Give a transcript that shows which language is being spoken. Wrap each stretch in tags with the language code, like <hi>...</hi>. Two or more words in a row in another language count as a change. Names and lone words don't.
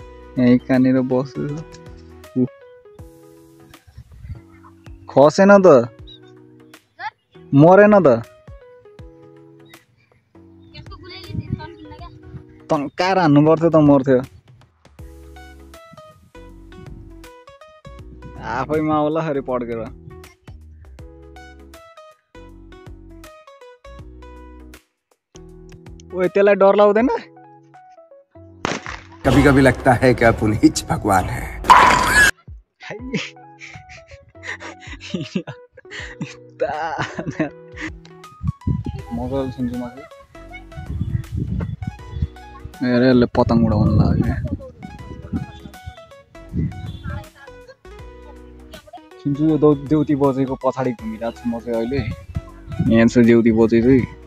<ne>यहीँ कहाँनिर बस्छु खसेन त मरेन त तन्काएर हान्नु पर्थ्यो त मर्थ्यो आफैमा होला खरि पड्केर ओए त्यसलाई डर लाग्दैन</ne> <hi>कभी कभी लगता है कि पुनीत भगवान है</hi> <ne>मजाले सुन्छु म चाहिँ यसले पतङ उडाउनु लाग्यो सुन्छु यो देउती बजेको पछाडि घुमिरहेको छु म चाहिँ अहिले यहाँ छ देउती बजे चाहिँ</ne>